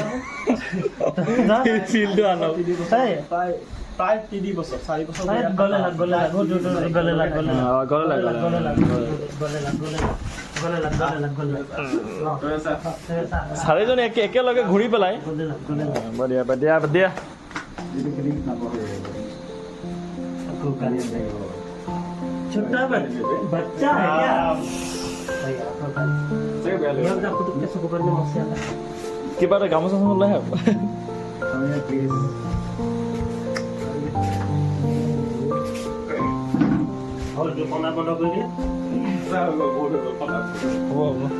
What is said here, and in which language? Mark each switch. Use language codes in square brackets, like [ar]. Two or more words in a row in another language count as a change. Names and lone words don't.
[as] ফিল্ডটো আনক প্ৰায় 3 বছৰ 4 বছৰ গলে লাগ চাৰিজনে একেলগে ঘূৰি পেলাই দিয়া দিয়া [hi] छोटा बच्चा है क्या [as] কিবা এটা গামোচা লৈ আহ বন্ধ কৰি দিয়ে হ'ব